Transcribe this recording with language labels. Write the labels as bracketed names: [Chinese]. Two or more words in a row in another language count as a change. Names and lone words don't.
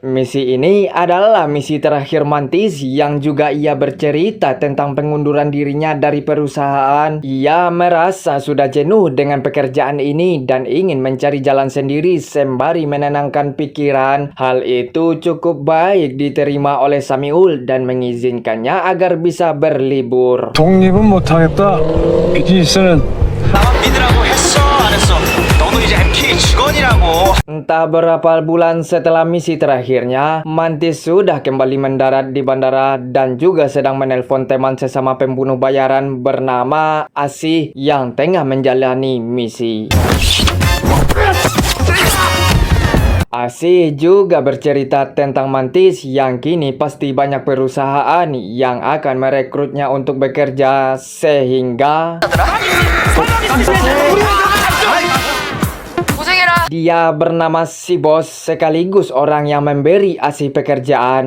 [Indonesian] Misi ini adalah misi terakhir Mantis yang juga ia bercerita tentang pengunduran dirinya dari perusahaan. Ia merasa sudah jenuh dengan pekerjaan ini dan ingin mencari jalan sendiri sembari menenangkan pikiran. Hal itu cukup baik diterima oleh Samiul dan mengizinkannya agar bisa berlibur. [Korean] 독립은 못하겠다. 비즈니스는 나만 믿으라고 했어 안 했어? 너도 이제 MK 직원이라고. [Indonesian] Entah berapa bulan setelah misi terakhirnya, Mantis sudah kembali mendarat di bandara dan juga sedang menelpon teman sesama pembunuh bayaran bernama Asih yang tengah menjalani misi. Asih juga bercerita tentang Mantis yang kini pasti banyak perusahaan yang akan merekrutnya untuk bekerja, sehingga dia bernama si Bos, sekaligus orang yang memberi Asih pekerjaan.